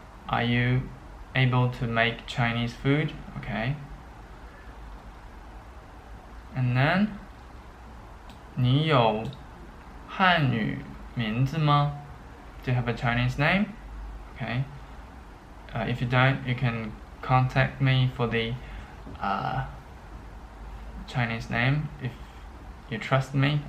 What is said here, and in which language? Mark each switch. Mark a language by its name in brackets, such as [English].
[English] Are you able to make Chinese food? Okay. And then [Chinese] 你有汉语名字吗? [English] Do you have a Chinese name? Okay. If you don't, you can contact me for the Chinese name if you trust me.